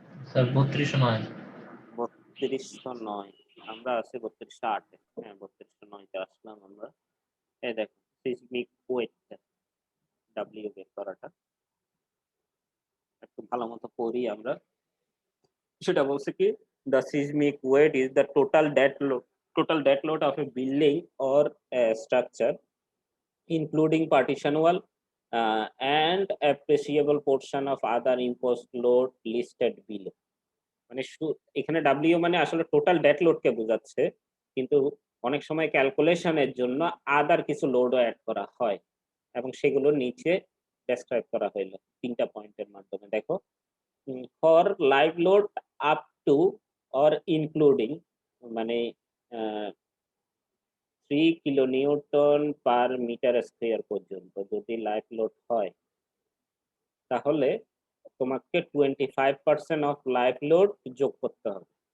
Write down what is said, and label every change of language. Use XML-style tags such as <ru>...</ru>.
<bn>Sir 3209। 3209, আমরা আছি 3208 এ। হ্যাঁ, 3209 তে আসলাম আমরা। এই দেখো সিসমিক ওয়েটটা ডাব্লিউ বের করাটা একটু ভালো মতো পড়ি আমরা। সেটা বলছে কি,</bn> <en>the seismic weight is the total dead load of a building or a structure including partition wall and appreciable portion of other imposed load listed below।</en> <bn>মানে এখানে ডাব্লিউ মানে আসলে টোটাল ডেড লোডকে বোঝাচ্ছে, কিন্তু অনেক সময় ক্যালকুলেশনের জন্য আদার কিছু লোডও অ্যাড করা হয় এবং সেগুলো নিচে ডেসক্রাইব করা হইলো 3টা পয়েন্টের মাধ্যমে। দেখো,</bn> <en>for live load up to or including</en> <bn>মানে 3 কিলোনিউটন পার মিটার স্কয়ার পর্যন্ত যদি লাইভ লোড হয়, তাহলে তোমাকে 25% অফ লাইভ লোড যোগ করতে হবে।</bn>